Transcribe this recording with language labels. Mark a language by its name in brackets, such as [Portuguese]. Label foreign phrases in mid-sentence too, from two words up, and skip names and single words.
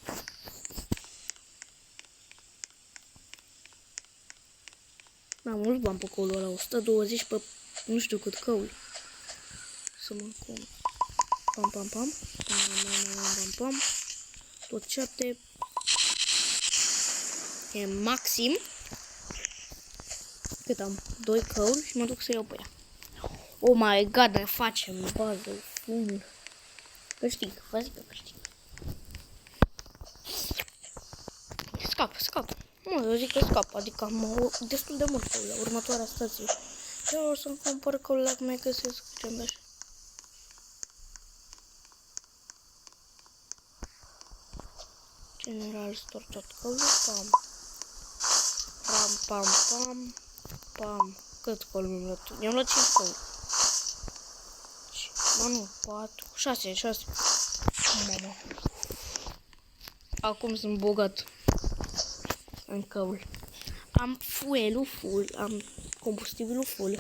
[Romanian] Am mulți bani pe căulul ăla, 120 pe nu știu cât căul. Să mă cum. Pam, pam, pam. Pam, pam, pam, pam, pam. Tot 7. E maxim. Cât am? 2 căuli și mă duc să iau pe ea. [English] Oh my god, [Romanian] ne facem bază full. Câștig, vă zic că câștig. Scap. Mă, eu zic că scap, adică am destul de mult căuli la următoarea stație. Eu o să-mi cumpăr căuli dacă mai găsesc ce-mi așa. [English] General store [Romanian] tot căuli, pam. Pam. Cât căuli mi-am luat? Mi-am luat 5 căuli. Mă, nu, 4, 6. Mama. Acum sunt bogat în căul. Am fuelul full, am combustibilul full.